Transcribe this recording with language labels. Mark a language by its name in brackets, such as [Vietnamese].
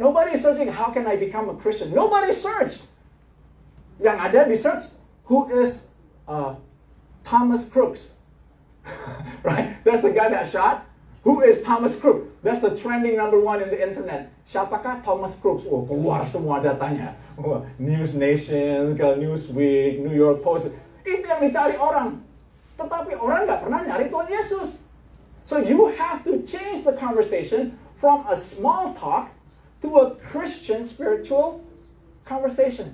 [English] Nobody is searching, how can I become a Christian? Nobody search. [Indonesian] Yang ada di search, [English] who is Thomas Crooks? Right? That's the guy that shot. Who is Thomas Crooks? That's the trending number 1 in the internet. [Indonesian] Siapakah Thomas Crooks? Oh, keluar semua datanya. News Nation, Newsweek, New York Post. Itu yang dicari orang. Tetapi orang nggak pernah nyari Tuhan Yesus. [English] So you have to change the conversation from a small talk to a Christian spiritual conversation.